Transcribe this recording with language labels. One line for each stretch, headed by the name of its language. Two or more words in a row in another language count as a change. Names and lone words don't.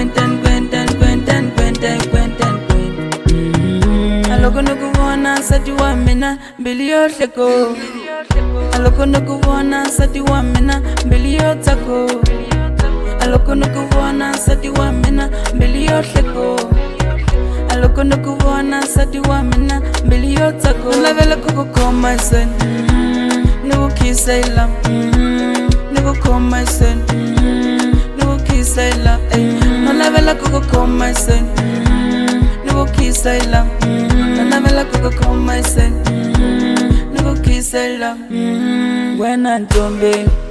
Tsonga: Loko nikuvona sati wa mina mbilu yo sheko Loko nikuvona sati wa mina mbilu yo tako Loko nikuvona sati wa mina mbilu yo sheko Loko nikuvona sati wa mina mbilu yo tako Nalavela kukukoma sen Nikukisa ila Nikukoma sen Nikukisa ila Nalavela kukukoma sen Nikukisa ila Nalavela kukukoma sen Nikukisa ila
English: When I'm tombe